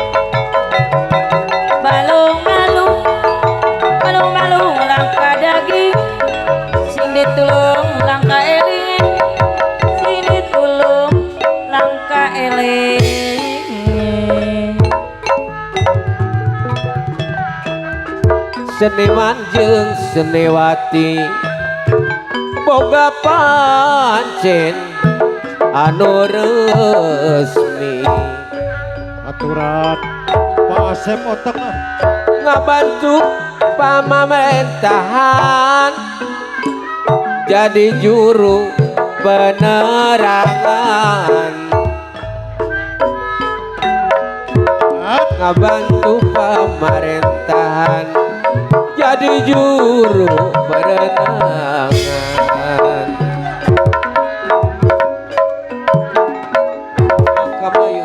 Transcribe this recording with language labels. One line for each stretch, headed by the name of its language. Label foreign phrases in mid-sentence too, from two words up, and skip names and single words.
Javanese: Balung-balung, balung-balung langka daging. Sing ditulung langka eling, sing ditulung langka eling.
Sundanese: seniman jeung seniwati boga pancen anu resmi Aturan Pak Asep Oteng. ngabantu pamamentahan jadi juru penerangan ngabantu pemerintahan jadi juru penerangan kabayu